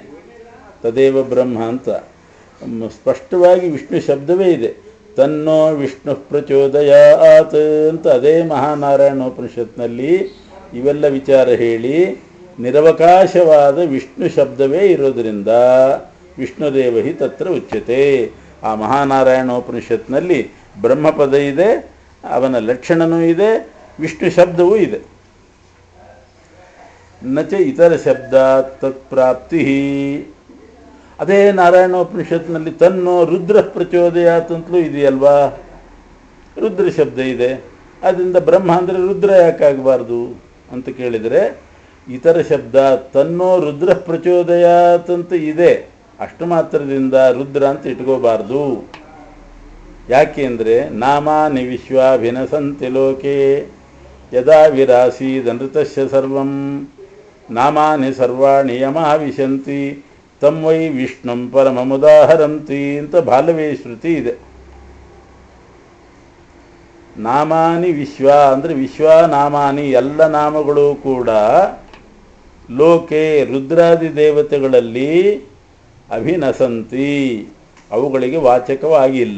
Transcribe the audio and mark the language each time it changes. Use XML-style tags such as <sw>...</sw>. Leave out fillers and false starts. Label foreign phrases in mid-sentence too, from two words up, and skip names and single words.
<sa>ತದೇವ ಬ್ರಹ್ಮ</sa> <kn>ಅಂತ ಸ್ಪಷ್ಟವಾಗಿ ವಿಷ್ಣು ಶಬ್ದವೇ ಇದೆ.</kn> <sa>ತನ್ನೋ ವಿಷ್ಣು ಪ್ರಚೋದಯಾತ್</sa> <kn>ಅಂತ ಅದೇ ಮಹಾನಾರಾಯಣೋಪನಿಷತ್ನಲ್ಲಿ ಇವೆಲ್ಲ ವಿಚಾರ ಹೇಳಿ ನಿರವಕಾಶವಾದ ವಿಷ್ಣು ಶಬ್ದವೇ ಇರೋದರಿಂದ</kn> <sa>ವಿಷ್ಣುದೇವ ಹಿ ತತ್ರ ಉಚ್ಯತೆ.</sa> <kn>ಆ ಮಹಾನಾರಾಯಣೋಪನಿಷತ್ನಲ್ಲಿ ಬ್ರಹ್ಮಪದ ಇದೆ, ಅವನ ಲಕ್ಷಣನೂ ಇದೆ, ವಿಷ್ಣು ಶಬ್ದವೂ ಇದೆ.</kn> <sa>ನಚ ಇತರ ಶಬ್ದ ತತ್ಪ್ರಾಪ್ತಿ.</sa> <kn>ಅದೇ ನಾರಾಯಣೋಪನಿಷತ್ನಲ್ಲಿ</kn> <sa>ತನ್ನೋ ರುದ್ರ ಪ್ರಚೋದಯಾತ್</sa> <kn>ಅಂತಲೂ ಇದೆಯಲ್ವಾ, ರುದ್ರ ಶಬ್ದ ಇದೆ. ಆದ್ದರಿಂದ ಬ್ರಹ್ಮ ಅಂದರೆ ರುದ್ರ ಯಾಕಾಗಬಾರ್ದು ಅಂತ ಕೇಳಿದರೆ, ಇತರ ಶಬ್ದ</kn> <sa>ತನ್ನೋ ರುದ್ರ ಪ್ರಚೋದಯಾತ್</sa> <kn>ಅಂತ ಇದೆ, ಅಷ್ಟು ಮಾತ್ರದಿಂದ ರುದ್ರ ಅಂತ ಇಟ್ಕೋಬಾರ್ದು. ಯಾಕೆ ಅಂದರೆ</kn> <sa>ನಾಮಾನಿ ವಿಶ್ವಾಭಿನಸಂತಿ ಲೋಕೆ ಯದಾ ವಿರಾಸೀದನೃತಸ್ಯ ಸರ್ವಂ ನಾಮಾನಿ ಸರ್ವಾಣಿ ಯಮಾವಿಶಂತಿ ತಂ ವೈ ವಿಷ್ಣುಂ ಪರಮಮುದಾಹರಂತಿ</sa> <kn>ಅಂತ ಬಾಲವೇ ಶ್ರುತಿ ಇದೆ.</kn> <sa>ನಾಮಾನಿ ವಿಶ್ವ</sa> <kn>ಅಂದರೆ ವಿಶ್ವನಾಮಾನಿ, ಎಲ್ಲ ನಾಮಗಳು ಕೂಡ ಲೋಕೆ ರುದ್ರಾದಿ ದೇವತೆಗಳಲ್ಲಿ ಅಭಿನಸಂತಿ, ಅವುಗಳಿಗೆ ವಾಚಕವಾಗಿಲ್ಲ.</kn>